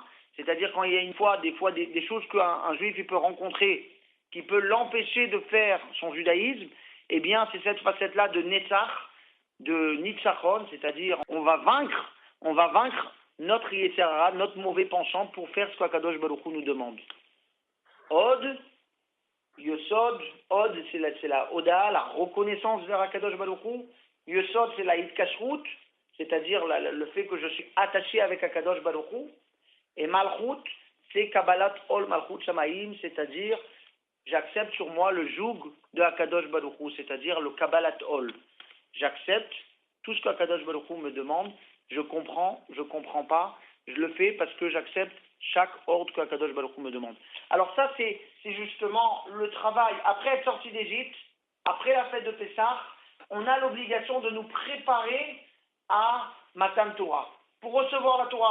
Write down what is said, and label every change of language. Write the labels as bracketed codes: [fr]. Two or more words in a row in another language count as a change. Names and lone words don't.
[fr] C'est-à-dire quand il y a des choses qu'un juif il peut rencontrer qui peut l'empêcher de faire son judaïsme, eh bien c'est cette facette-là de Netzach, de Nitzachon, c'est-à-dire on va vaincre notre [he] יצר הרע, [fr] notre mauvais penchant pour faire ce qu'Akadosh Baruch Hu nous demande. Od, Yesod, Od c'est la Oda, la reconnaissance vers Akadosh Baruch Hu. Yesod c'est la Hitkashrut, c'est-à-dire le fait que je suis attaché avec Akadosh Baruch Hu. [he] Et Malchut, c'est קבלת עול מלכות שמים, [fr] c'est-à-dire j'accepte sur moi le joug de Akadosh Baruch Hu, c'est-à-dire le [he] קבלת עול. [fr] J'accepte Tout ce qu'Akadosh Baruch Hu me demande, je comprends pas, je le fais parce que j'accepte chaque ordre qu'Akadosh Baruch Hu me demande. Alors ça, c'est justement le travail. Après être sorti d'Égypte, après la fête de Pessah, on a l'obligation de nous préparer à [he] מתן תורה, [fr] pour recevoir la Torah.